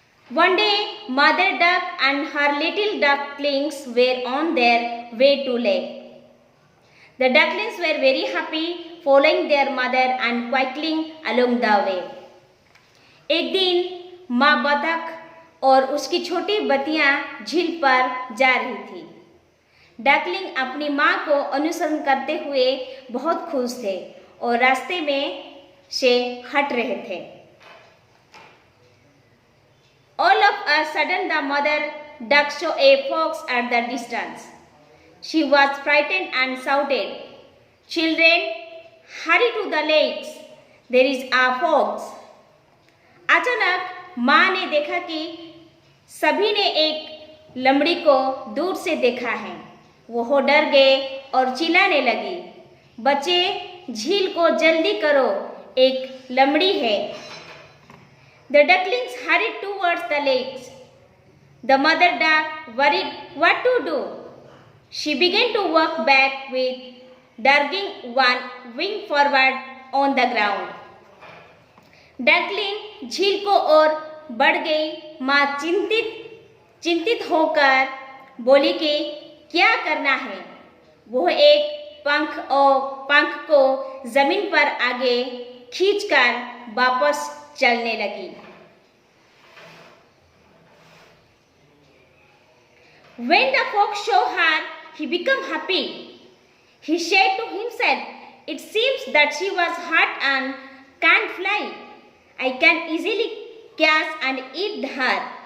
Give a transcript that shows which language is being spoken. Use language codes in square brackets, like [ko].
[en] One day, Mother Duck and her little ducklings were on their way to lake. The ducklings were very happy following their mother and quackling along the way. [hi] एक दिन माँ बतख और उसकी छोटी बतियाँ झील पर जा रही थी। डकलिंग अपनी माँ को अनुसरण करते हुए बहुत खुश थे और रास्ते में से हट रहे थे। [en] All of a sudden the mother duck saw a fox at the distance. She was frightened and shouted, "Children, hurry to the lakes. There is a fox." [hi] अचानक माँ ने देखा कि सभी ने एक लमड़ी को दूर से देखा है। वो डर गए और चिल्लाने लगी, बच्चे झील को जल्दी करो, एक लमड़ी है। [en] The ducklings hurried towards the lakes. The mother duck worried what to do. She began to walk back with dragging one wing forward on the ground. [hi] Duckling झील को और बढ़ गई। माँ चिंतित होकर बोली कि क्या करना है। वो एक पंख को जमीन पर आगे खींचकर वापस चलने लगी। [en] When the fox saw her, he became happy. He said to himself, "It seems that she was hurt and can't fly. I can easily catch and eat her."